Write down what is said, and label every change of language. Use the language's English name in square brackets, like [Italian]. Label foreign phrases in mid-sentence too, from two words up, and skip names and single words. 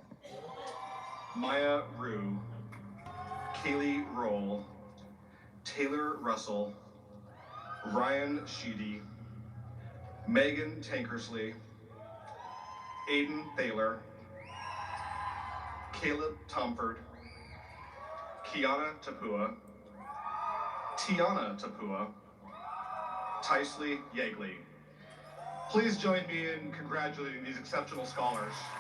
[English] Maya Rue, Kaylee Roll, Taylor Russell, Ryan Sheedy, Megan Tankersley, Aiden Thaler, Caleb Tomford, Kiana Tapua, Tiana Tapua, Tysley Yeagley. Please join me in congratulating these exceptional scholars.